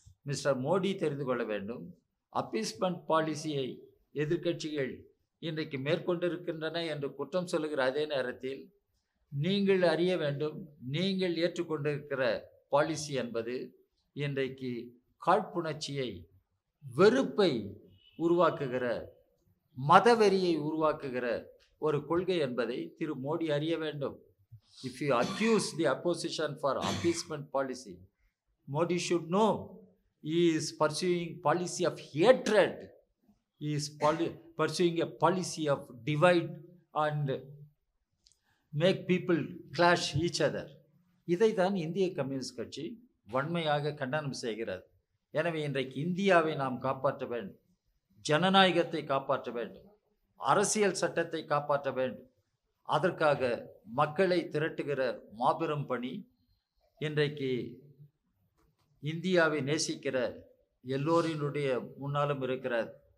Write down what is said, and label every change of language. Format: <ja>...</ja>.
<ta>Mister Modi தெரிந்து கொள்ள வேண்டும், அப்பீஸ்மெண்ட் பாலிசியை எதிர்க்கட்சிகள் இன்றைக்கு மேற்கொண்டிருக்கின்றன என்று குற்றம் சொல்லுகிற அதே நேரத்தில் நீங்கள் அறிய வேண்டும், நீங்கள் ஏற்றுக்கொண்டிருக்கிற பாலிசி என்பது இன்றைக்கு காழ்ப்புணர்ச்சியை, வெறுப்பை உருவாக்குகிற, மதவெறியை உருவாக்குகிற ஒரு கொள்கை என்பதை திரு மோடி அறிய வேண்டும்.</ta> <en>If you accuse the opposition for appeasement policy, Modi should know he is pursuing policy of hatred. He is pursuing a policy of divide and make people clash each other.</en> <ta>இதை தான் இந்திய கம்யூனிஸ்ட் கட்சி வன்மையாக கண்டனம் செய்கிறது. எனவே இன்றைக்கு இந்தியாவை நாம் காப்பாற்ற வேண்டும், ஜனநாயகத்தை காப்பாற்ற வேண்டும், அரசியல் சட்டத்தை காப்பாற்ற வேண்டும். அதற்காக மக்களை திரட்டுகிற மாபெரும் பணி இன்றைக்கு இந்தியாவை நேசிக்கிற எல்லோரினுடைய முன்னாலும் இருக்கிறது.</ta>